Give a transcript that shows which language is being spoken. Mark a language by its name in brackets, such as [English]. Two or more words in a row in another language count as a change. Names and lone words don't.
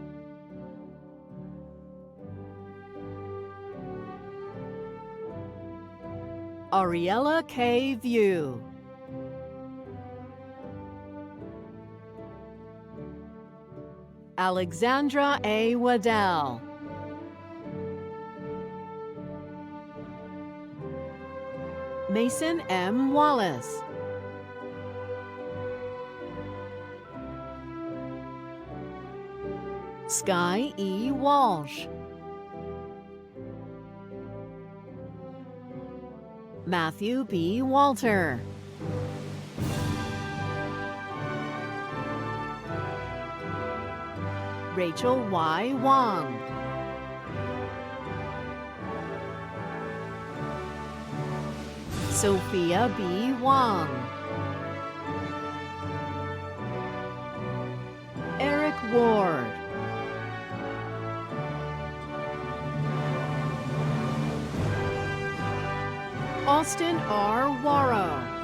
[English] Ariella K. View. Alexandra A. Waddell. Mason M. Wallace. Sky E. Walsh. Matthew B. Walter. Rachel Y. Wong. Sophia B. Wong. Eric Ward. Austin R. Warrow.